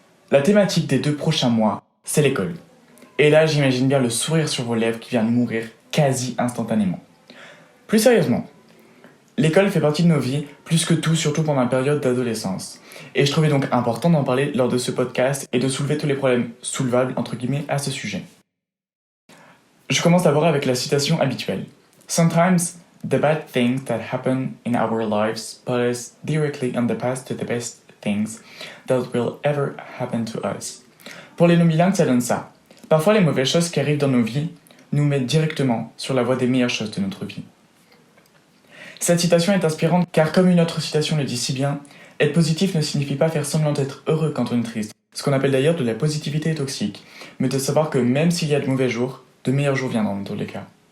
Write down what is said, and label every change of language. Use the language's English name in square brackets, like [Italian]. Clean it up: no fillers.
[French] La thématique des 2 prochains mois, c'est l'école. Et là, j'imagine bien le sourire sur vos lèvres qui vient de mourir quasi instantanément. Plus sérieusement, l'école fait partie de nos vies, plus que tout, surtout pendant la période d'adolescence. Et je trouvais donc important d'en parler lors de ce podcast et de soulever tous les problèmes soulevables, entre guillemets, à ce sujet. Je commence d'abord avec la citation habituelle. [English] Sometimes, the bad things that happen in our lives put us directly on the path to the best things that will ever happen to us. [French] Pour les non-bilingues, ça donne ça. Parfois, les mauvaises choses qui arrivent dans nos vies nous mettent directement sur la voie des meilleures choses de notre vie. Cette citation est inspirante car, comme une autre citation le dit si bien, être positif ne signifie pas faire semblant d'être heureux quand on est triste, ce qu'on appelle d'ailleurs de la positivité toxique, mais de savoir que même s'il y a de mauvais jours, de meilleurs jours viendront dans tous les cas.